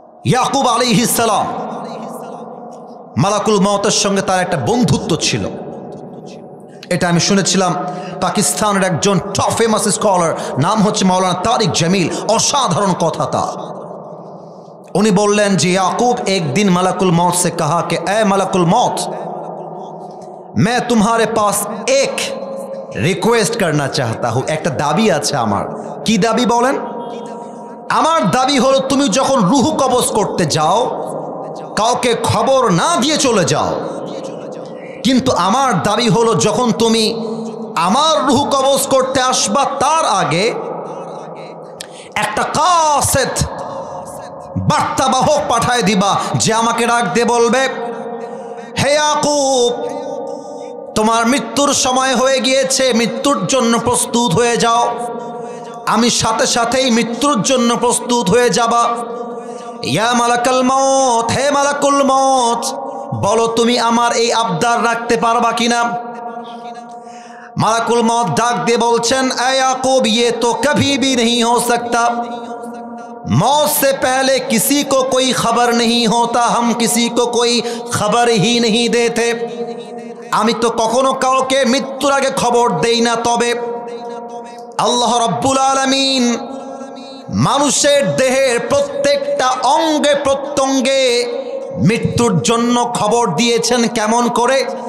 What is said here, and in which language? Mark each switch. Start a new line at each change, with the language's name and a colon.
Bangla: ইয়াকুব আলাইহিস সালাম, মালাকুল মউতের সঙ্গে তার একটা বন্ধুত্ব ছিল। এটা আমি শুনেছিলাম পাকিস্তানের একজন টপ ফেমাস স্কলার, নাম হচ্ছে মাওলানা তারিক জামিল। অসাধারণ কথা তার।
Hindi: उन्हें बोलें जी याकूब एक दिन मलकुल मौत से कहा कि ए मलकुल मौत, मैं तुम्हारे पास एक रिक्वेस्ट करना चाहता हूँ। एक दाबी
Bangla: আছে আমার। কি দাবি বলেন? আমার দাবি হলো তুমি যখন রূহ কবজ করতে যাও কাউকে খবর না দিয়ে চলে যাও, কিন্তু আমার দাবি হলো যখন তুমি আমার রূহ কবজ করতে আসবা তার আগে একটা কাসেদ বার্তাবাহক পাঠায় দিবা, যে আমাকে ডাক দিয়ে বলবে, হে ইয়াকুব, তোমার মৃত্যুর সময় হয়ে গিয়েছে, মৃত্যুর জন্য প্রস্তুত হয়ে যাও। আমি সাথে সাথেই মৃত্যুর জন্য প্রস্তুত হয়ে যাবা। ইয়া মালাকুল মউত, হে মালাকুল মউত, বলো তুমি আমার এই আবদার রাখতে পারবা কিনা? মালাকুল মউত ডাক দিয়ে বলছেন, এ ইয়াকুব,
Hindi: ये तो कभी भी नहीं हो सकता। मौत से पहले किसी को कोई खबर नहीं होता, हम किसी को कोई खबर ही नहीं देते।
Bangla: আমি তো কখনো কাউকে মৃত্যুর আগে খবর দেই না, তবে আল্লাহ রাব্বুল আলামিন মানুষের দেহের প্রত্যেকটা অঙ্গে প্রত্যঙ্গে মৃত্যুর জন্য খবর দিয়েছেন। কেমন করে?